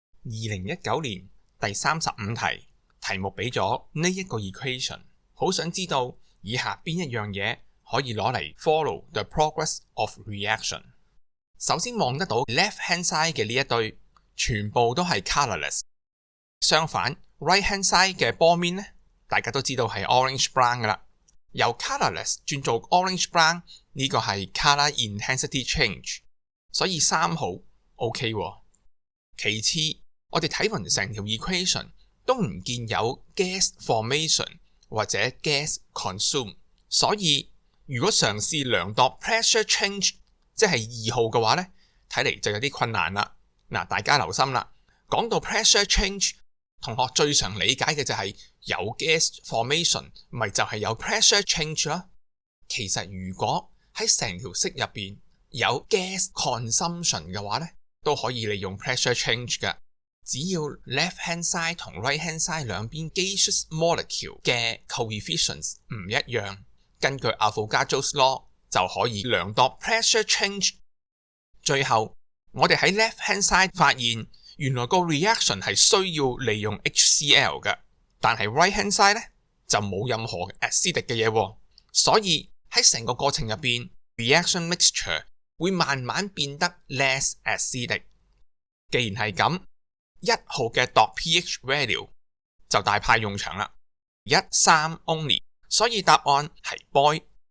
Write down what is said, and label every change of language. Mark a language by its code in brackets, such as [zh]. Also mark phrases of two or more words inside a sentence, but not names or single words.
[yue] 2019 年第35題，題目俾咗呢一個 equation， 好想知道以下邊一樣嘢可以攞嚟 [en] follow the progress of reaction。 [yue] 首先望得到 [en] left hand side [yue] 嘅呢一堆全部都係 colorless， 相反 [en] right hand side [yue] 嘅波面呢，大家都知道係 [en] orange brown [yue] 噶啦。由 colorless 轉做 [en] orange brown [yue] 呢個係 [en] color intensity change， [yue] 所以3號 OK 喎。其次我哋睇勻成條 equation 都唔見有 [en] gas formation [yue] 或者 [en] gas consume， [yue] 所以如果嘗試量度 [en] pressure change [yue] 即係2號嘅話呢，睇嚟就有啲困難啦。嗱，大家留心啦，講到 [en] pressure change， [yue] 同學最常理解嘅就係有 [en] gas formation [yue] 咪就係有 [en] pressure change [yue] 啦。其實如果喺成條式入邊有 [en] gas consumption [yue] 嘅話呢，都可以利用 [en] pressure change [yue] 嘅。只要 [en] left hand side [yue] 同 [en] right hand side [yue] 兩邊 [en] gaseous molecule [yue] 嘅 coefficients 唔一樣，根據 Avogadro's law 就可以量度 [en] pressure change。 [yue] 最後我哋喺 [en] left hand side [yue] 發現原來個 reaction 係需要利用 HCl 嘅，但係 [en] right hand side [yue] 呢就冇任何 acidic 嘅嘢喎，所以喺成個過程入邊 [en] reaction mixture [yue] 會慢慢變得 [en] less acidic。 [yue] 既然係咁，1號嘅 [en] dot pH value [yue] 就大派用場啦，13 only， 所以答案係 boil